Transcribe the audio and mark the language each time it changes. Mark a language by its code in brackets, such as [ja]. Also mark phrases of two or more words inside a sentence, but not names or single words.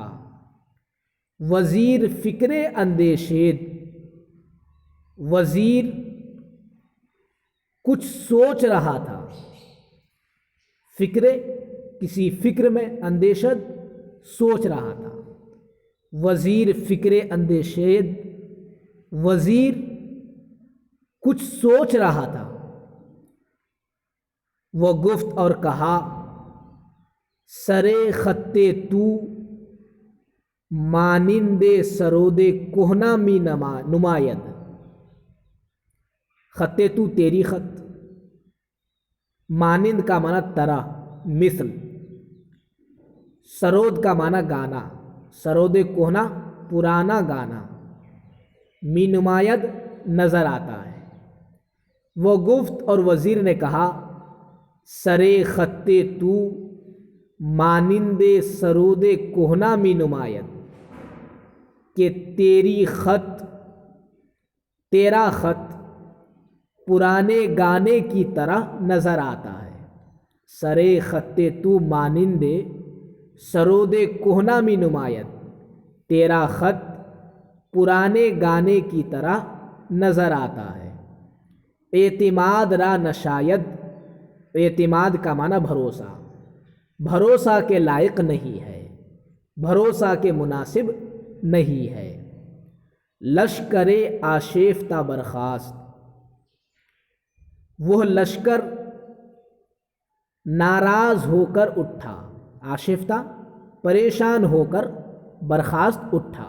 [fa] وزیر فکر اندیشید، [ur] وزیر کچھ سوچ رہا تھا، فکر کسی فکر میں، اندیشد سوچ رہا تھا۔ [fa] وزیر فکر اندیشید، [ur] وزیر کچھ سوچ رہا تھا۔ وہ گفت اور کہا، [fa] سرے خطِ تو مانند سرود کہنا می نماید، خطِ تو [ur] تیری خط، مانند کا معنی طرح، مثل، سرود کا معنی گانا، [fa] سرود کہنا [ur] پرانا گانا، [fa] می نماید [ur] نظر آتا ہے۔ وہ گفت اور وزیر نے کہا، [fa] سرے خطِ تو مانند سرود کہنا می نماید، [ur] کہ تیری خط، تیرا خط پرانے گانے کی طرح نظر آتا ہے۔ [fa] سرے خطِ تو مانند سرود کہنا می نماید، [ur] تیرا خط پرانے گانے کی طرح نظر آتا ہے۔ [fa] اعتماد را نشاید، [ur] اعتماد کا معنی بھروسہ، بھروسہ کے لائق نہیں ہے، بھروسہ کے مناسب نہیں ہے۔ [fa] لشکر آشیفتہ برخاست، [ur] وہ لشکر ناراض ہو کر اٹھا، آشفتہ پریشان ہو کر، برخاست اٹھا۔